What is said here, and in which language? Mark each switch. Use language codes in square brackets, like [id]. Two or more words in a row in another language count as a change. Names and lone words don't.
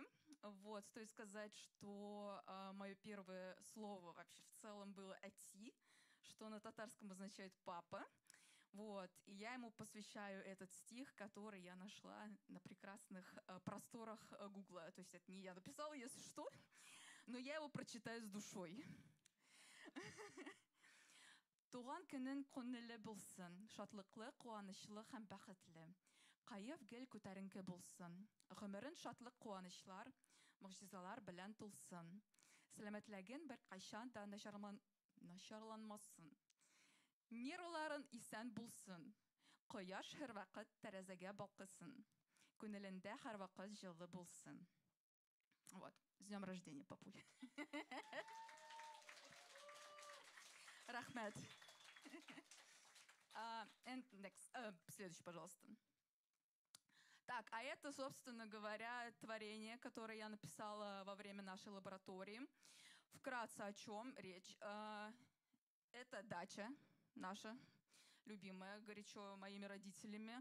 [ru] Вот, стоит сказать, что мое первое слово вообще в целом было «ати», что на татарском означает «папа». Вот, и я ему посвящаю этот стих, который я нашла на прекрасных просторах Гугла. То есть это не я написала, если что, но я его прочитаю с душой. [tt] Туган көнең күңелле булсын, шатлыклы, куанычлы һәм бәхетле. Каеф гел күтәренке булсын. Гомерен шатлык, куанычлар, могҗизалар белән тулсын. Сәламәтлеген беркайчан да начарланмасын. Нервларын исән булсын. Кояш һәрвакыт тәрәзәгә балкысын. Күңелендә һәрвакыт җылы булсын. [ru] Вот. С днем рождения, папуль. Рахмет. [en] And next. [ru] Следующий, пожалуйста. Так, а это, собственно говоря, творение, которое я написала во время нашей лаборатории. Вкратце о чем речь. Это дача наша, любимая, горячо моими родителями.